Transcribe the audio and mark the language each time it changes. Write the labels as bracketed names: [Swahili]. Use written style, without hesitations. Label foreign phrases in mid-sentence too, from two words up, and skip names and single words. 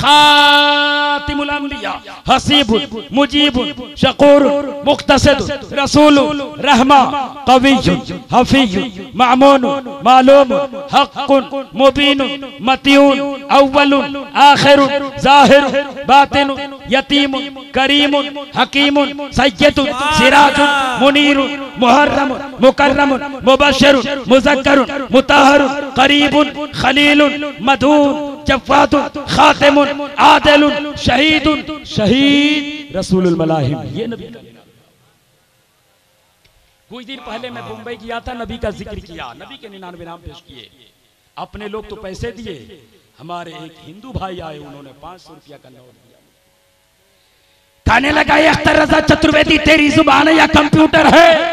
[Hindi] खातिमुल अंबिया हसीबुल मुजीबुल शकूर मुख्तसिद रसूल रहमा कवियुन हफीयुन मामून मालूम हक़्क़ुन मुबीन मतीउन अव्वलुन आखिरुन ज़ाहिर बातिन यतीम करीम हकीम सय्यदुन सिराजुन मुनीरुन मुहर्रम मुकर्रम मुबश्शिर मुज़क्कर मुतहहर करीबुन खलीलुन मदून जफ़्फ़ातुन खातिमुन आदिलुन शहीदुन शहीद रसूलुल मलाहिम। ये नबी का कुछ दिन पहले मैं मुंबई गया था, नबी का जिक्र किया, नबी के 99 नाम पेश किए। अपने लोग तो पैसे दिए, हमारे एक हिंदू भाई आए, उन्होंने 500 रुपया का नोट दिया। कहने लगा अख्तर रजा चतुर्वेदी तेरी जुबान या कंप्यूटर है?